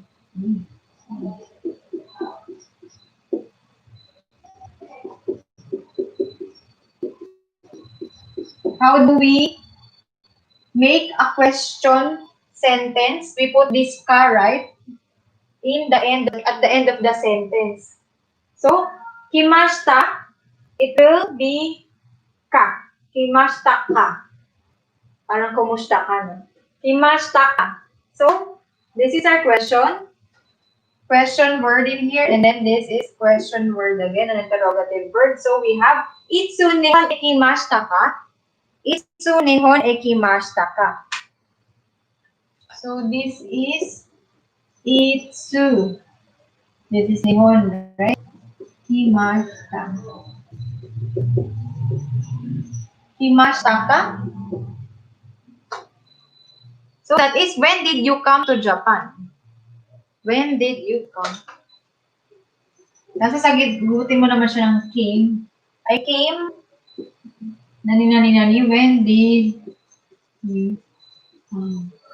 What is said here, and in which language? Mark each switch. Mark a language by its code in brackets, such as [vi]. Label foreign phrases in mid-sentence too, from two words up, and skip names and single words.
[en] How do we make a question sentence? We put this ka, right? At the end of the sentence. So, kimashita, it will be ka. [ja] 来ましたか. [tl] Parang kumusta ka, no? [ja] 来ましたか. [en] So, this is our question. Question word in here, and then this is question word again, an interrogative word. So, we have [ja] いつ日本へ来ましたか。いつ日本へ来ましたか. [en] So, this is itsu. This is nihon, right? [ja] Kimashita. 来ましたか? [en] So, that is, when did you come to Japan? When did you come? [tl] Kasi sagutin mo naman siya ng came. [en] I came, nani, when did you come?